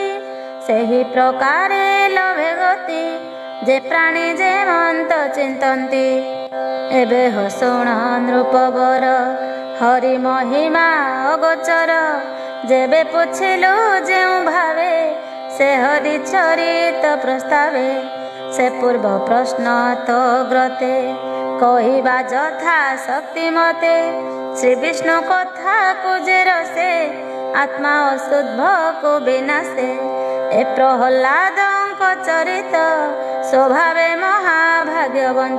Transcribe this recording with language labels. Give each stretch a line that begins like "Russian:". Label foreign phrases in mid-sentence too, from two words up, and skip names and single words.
Odia: ସେହି ପ୍ରକାରେ ଲଭେ ଗତି ଯେ ପ୍ରାଣୀ ଯେ ମନ୍ତ ଚିନ୍ତନ୍ତି। ଏବେ ହୋ ଶୁଣ ନୃପବର ହରି ମହିମା ଅଗୋଚର। ଯେବେ ପୁଛିଲୁ ଯେଉ ଭାବେ ସେ ହରି ଚରିତ ପ୍ରସ୍ତାବେ। ସେ ପୂର୍ବ ପ୍ରଶ୍ନ ତୋ ଗ୍ରତେ କହିବା ଯଥା ଶକ୍ତି ମତେ ଶ୍ରୀ ବିଷ୍ଣୁ କଥାକୁ ଯେ ରସେ ଆତ୍ମା ଅଶୁଦ୍ଧକୁ ବିନାଶେ। ଏ ପ୍ରହ୍ଲାଦଙ୍କ ଚରିତ ସ୍ୱଭାବେ ମହାଭାଗ୍ୟବନ୍ତ।